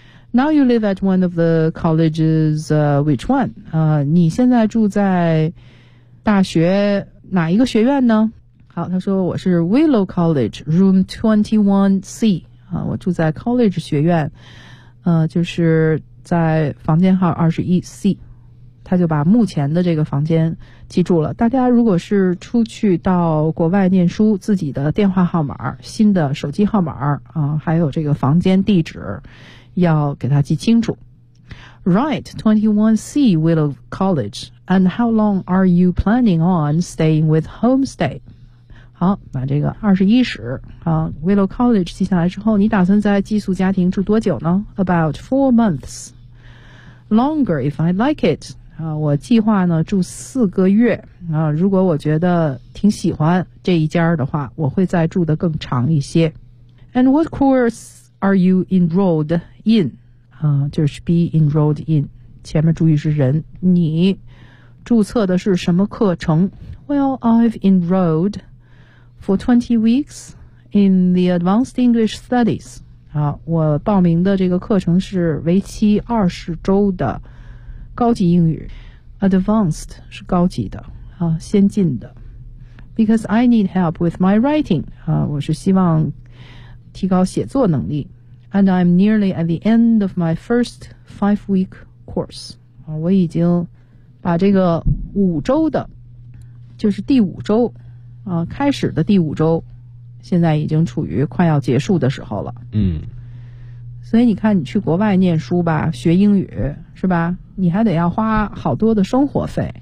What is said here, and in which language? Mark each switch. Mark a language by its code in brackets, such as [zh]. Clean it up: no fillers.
[en] Now you live at one of the colleges. Which one？ [zh] 你现在住在大学哪一个学院呢？好，他说我是 Willow College, Room 21C。我住在 College 学院，就是在房间号21C。他就把目前的这个房间记住了。大家如果是出去到国外念书，自己的电话号码、新的手机号码啊，还有这个房间地址，要给他记清楚。 [en] Right, 21C Willow College. And how long are you planning on staying with homestay? [zh] 好，把这个21室啊 Willow College 记下来之后，你打算在寄宿家庭住多久呢 ？ [en] About 4 months. Longer if I like it. [zh] 我计划呢住4个月啊，如果我觉得挺喜欢这一家的话，我会再住得更长一些。 [en] And what course are you enrolled [zh] in 啊，就是 be enrolled in， 前面注意是人，你注册的是什么课程？ [en] Well, I've enrolled for 20 weeks in the advanced English studies. [zh] 啊，我报名的这个课程是为期20周的高级英语。 Advanced 是高级的啊，先进的。 [en] Because I need help with my writing. [zh] 啊，我是希望提高写作能力。 [en] And I'm nearly at the end of my first 5-week course. [zh] 啊，我已经把这个五周的，就是第五周啊，开始的第五周，现在已经处于快要结束的时候了。嗯，所以你看，你去国外念书吧，学英语是吧？你还得要花好多的生活费。